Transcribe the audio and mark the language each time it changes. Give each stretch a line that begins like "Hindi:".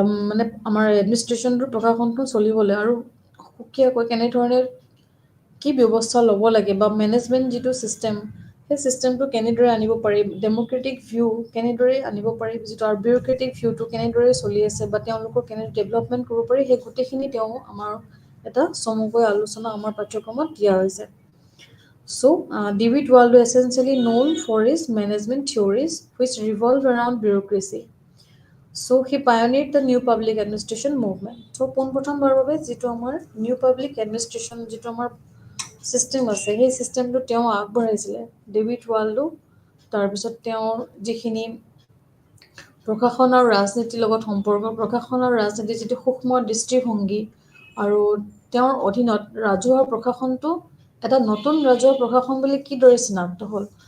Assamese: মানে আমাৰ এডমিনিষ্ট্ৰেশ্যনটো প্ৰশাসনটো চলিবলৈ আৰু সুকীয়াকৈ কেনেধৰণে কি ব্যৱস্থা ল'ব লাগে, বা মেনেজমেণ্ট যিটো ছিষ্টেম, সেই ছিষ্টেমটো কেনেদৰে আনিব পাৰি, ডেম'ক্ৰেটিক ভিউ কেনেদৰে আনিব পাৰি, যিটো আৰু বিউৰক্ৰেটিক ভিউটো কেনেদৰে চলি আছে, বা তেওঁলোকক কেনেদৰে ডেভেলপমেণ্ট কৰিব পাৰি, সেই গোটেইখিনি তেওঁ আমাৰ এটা চমুকৈ আলোচনা আমাৰ পাঠ্যক্ৰমত দিয়া হৈছে।
English: So, David Waldo essentially known for his management theories which revolve around bureaucracy. So, he pioneered the new public administration movement.
Assamese: So, পোনপ্ৰথমবাৰৰ বাবে যিটো আমাৰ নিউ পাব্লিক এডমিনিষ্ট্ৰেশ্যন যিটো আমাৰ ছিষ্টেম আছে, সেই ছিষ্টেমটো তেওঁ আগবঢ়াইছিলে, ডেভিড ৱাল্ডো। তাৰপিছত তেওঁৰ যিখিনি প্ৰশাসন আৰু ৰাজনীতিৰ লগত সম্পৰ্ক, প্ৰশাসন আৰু ৰাজনীতিৰ যিটো সূক্ষ্ম দৃষ্টিভংগী, আৰু তেওঁৰ অধীনত ৰাজহুৱা প্ৰশাসনটো এটা নতুন ৰাজহুৱা প্ৰশাসন বুলি কিদৰে চিনাক্ত হ'ল।